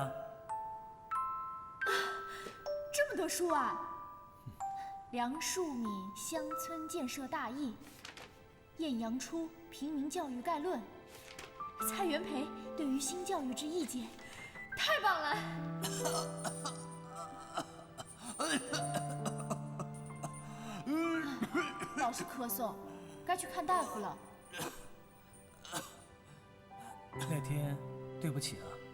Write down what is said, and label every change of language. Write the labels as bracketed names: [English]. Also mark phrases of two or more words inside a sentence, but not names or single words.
[Chinese] 啊，這麼多書啊！梁漱溟鄉村建設大義，晏陽初平民教育概論，蔡元培對於新教育之意見，太棒了！老是咳嗽，该去看大夫了。那天，对不起啊。